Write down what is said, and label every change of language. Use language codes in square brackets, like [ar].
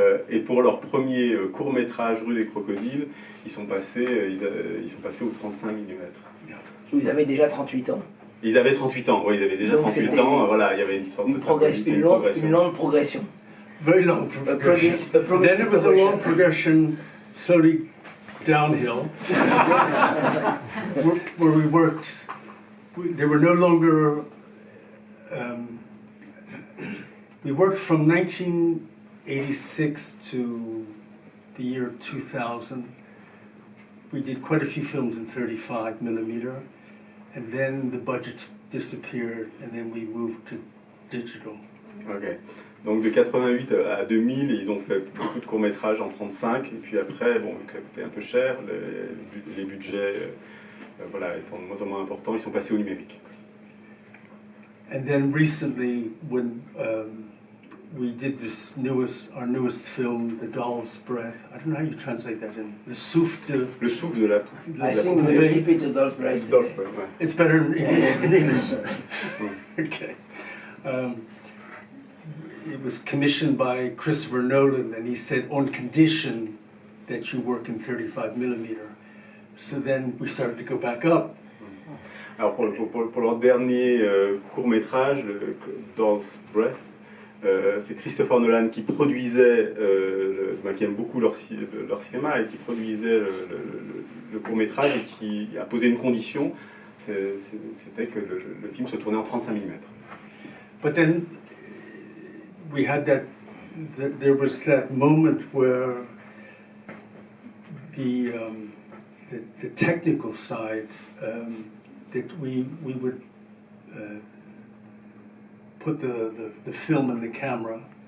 [fr] Et pour leur premier court-métrage Rue des Crocodiles, ils sont passés au 35 mm. Ils avaient déjà 38 ans. Ils avaient 38 ans, oui, ils avaient déjà Donc 38 ans, voilà, il y avait une sorte de une longue progression. [en] Very long progression. Then it was a long progression, slowly downhill, where we worked. They were no longer. We worked from 1986 to the year 2000. We did quite a few films in 35mm, and then the budgets disappeared, and then we moved to digital. Ok. [fr] Donc de 88 à 2000, ils ont fait beaucoup de courts-métrages en 35, et puis après, bon, vu que ça coûtait un peu cher, les budgets voilà, étant de moins en moins importants, ils sont passés au numérique. [en] And then recently, when we did our newest film, The Doll's Breath. I don't know how you translate that in. [fr] Le souffle de. Le souffle de la. [en] I think we will keep it to Doll's Breath. Doll's Breath, ouais. It's better in English. Okay. It was commissioned by Christopher Nolan, and he said, on condition that you work in 35mm. So then we started to go back up. [fr] Alors pour leur dernier court-métrage, le Doll's Breath, c'est Christopher Nolan qui produisait, qui aime beaucoup leur cinéma et qui produisait le court-métrage et qui a posé une condition, c'était que le film se tournait en 35 mm. [en] But then we had there was that moment where the technical side, that we would put the film in the camera.